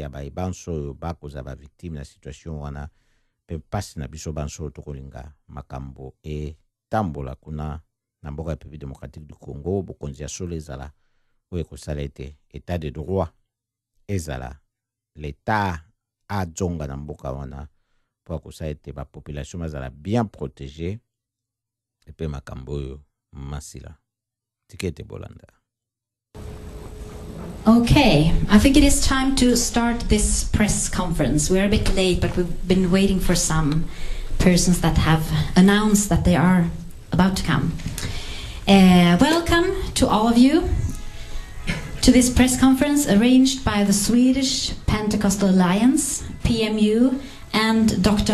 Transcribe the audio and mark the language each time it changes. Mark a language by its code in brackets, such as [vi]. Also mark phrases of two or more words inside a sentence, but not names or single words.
[ln] ya banso oyo bakoza ba victime na situation wana pe pasi na biso banso tokolinga makambo tambola kuna na mboka ya République démocratique du Congo bokonzi ya solo ezala oyo ekosala ete [fr] état de droit [ln] ezala l'état ajonga na mboka wana po akosala ete ba population bazala [fr] bien protégée [ln] epe makambo oyo masila tikete bolanda. [en] Okay, I think it is time to start this press conference. We're a bit late, but we've been waiting for some persons that have announced that they are about to come. Welcome to all of you to this press conference arranged by the Swedish Pentecostal Alliance, PMU, and Dr.